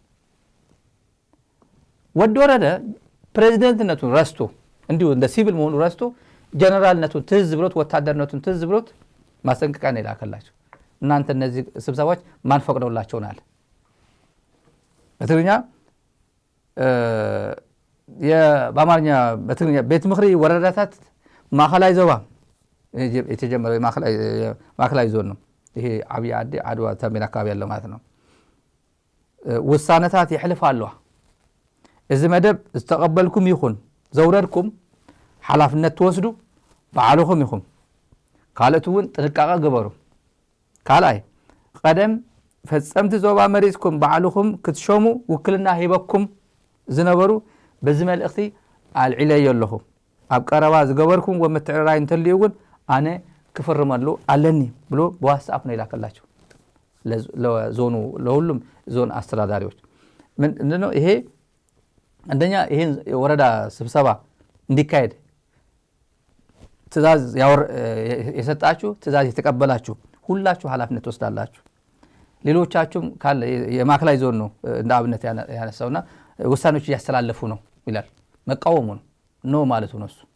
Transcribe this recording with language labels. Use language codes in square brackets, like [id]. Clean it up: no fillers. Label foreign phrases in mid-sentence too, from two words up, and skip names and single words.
[am] ወደ ወረደ ፕሬዝዳንትነቱን ረስቶ እንዲሁ እንደ ሲቪል መሆኑ ረስቶ ጀነራልነቱን ትዝ ብሎት ወታደርነቱን ትዝ ብሎት ማስጠንቀቂያ ነው የላከላቸው። እናንተ እነዚህ ስብሰባዎች ማን ፈቅደውላቸውናል? በትግርኛ በአማርኛ በትግርኛ [ti] ቤት ምክሪ ወረዳታት ማዕከላዊ ዞባ [am] የተጀመረው ማዕከላዊ ዞን ነው። ይሄ ዓብይ ዓዲ ዓድዋ ተንቤን አካባቢ ያለው ማለት ነው። [ti] ውሳነታት ይሕልፍ ኣለዋ። እዚ መደብ ዝተቐበልኩም ይኹን ዘውረድኩም ሓላፍነት ትወስዱ ባዕልኹም ይኹም። ካልኦት እውን ጥንቃቐ ግበሩ። ካልኣይ ቀደም ፈፀምቲ ዞባ መሪፅኩም ባዕልኹም ክትሾሙ ውክልና ሂበኩም ዝነበሩ በዚ መልእኽቲ ኣልዒለየ ኣለኹ። ኣብ ቀረባ ዝገበርኩም ወምትዕርራይ እንተልዩ እውን ኣነ ክፍርመሉ ኣለኒ [am] ብሎ በዋትስኣፕ ነው ይላከላቸው ለዞኑ ለሁሉም ዞን አስተዳዳሪዎች። ምንድነው ይሄ? አንደኛ ይሄን የወረዳ ስብሰባ እንዲካሄድ ትእዛዝ የሰጣችሁ ትእዛዝ የተቀበላችሁ ሁላችሁ ኃላፊነት ወስዳላችሁ። ሌሎቻችሁም ካለ የማዕከላዊ ዞን ነው እንደ አብነት ያነሳውና ውሳኔዎች እያስተላለፉ ነው ይላል። መቃወሙ ነው ማለቱ ነው እሱ።